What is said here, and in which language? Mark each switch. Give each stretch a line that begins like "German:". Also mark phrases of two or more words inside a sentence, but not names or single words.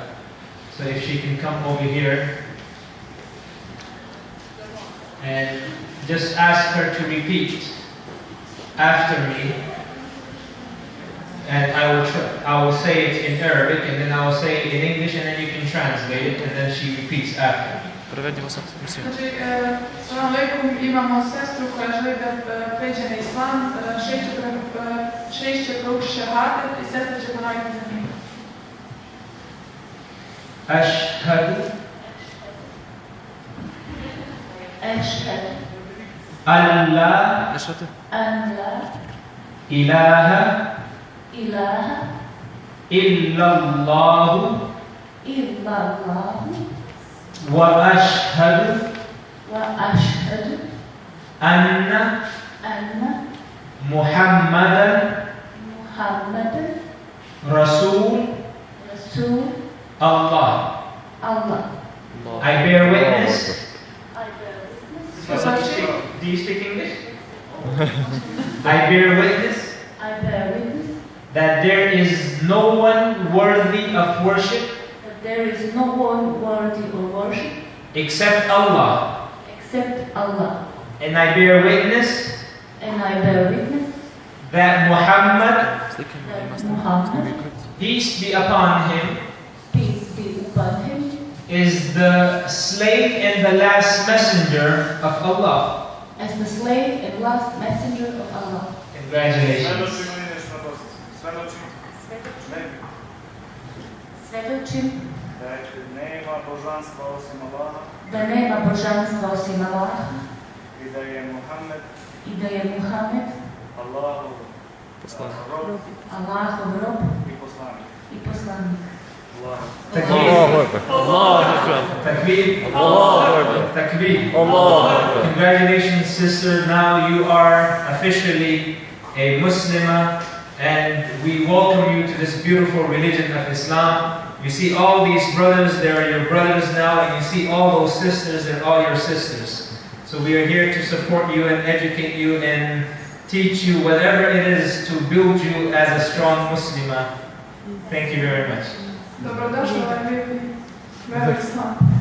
English: So if she can come over here and just ask her to repeat after me, and I will say it in Arabic, and then I will say it in English, and then you can translate it, and then she repeats after me.
Bosnian: Znači,
Arabic: سلام عليكم,
Bosnian: imamo sestru koja želi da pređe na islam, šejh će proučiti šehadet i sestra će ponoviti za njim.
Arabic: أشهد أن لا إله إلا الله وأشهد أن محمدا رسول الله.
English: I bear witness. Do you speak English? I bear witness that there is no one worthy of worship except Allah. And I bear witness that Muhammad, peace be upon him, is the slave and the last messenger of Allah. As the slave and last messenger of Allah. Congratulations.
Bosnian: Svedočim da nema božanstva osim Allaha i da je Muhammed Allahov rob i poslanik. Takbir.
English: Congratulations, sister. Now you are officially a Muslimah, and we welcome you to this beautiful religion of Islam. You see all these brothers, they are your brothers now, and you see all those sisters, they're all your sisters. So we are here to support you and educate you and teach you whatever it is to build you as a strong Muslimah. Thank you very much.
Bosnian: Dobrodošli ovaj lijepi veru islam.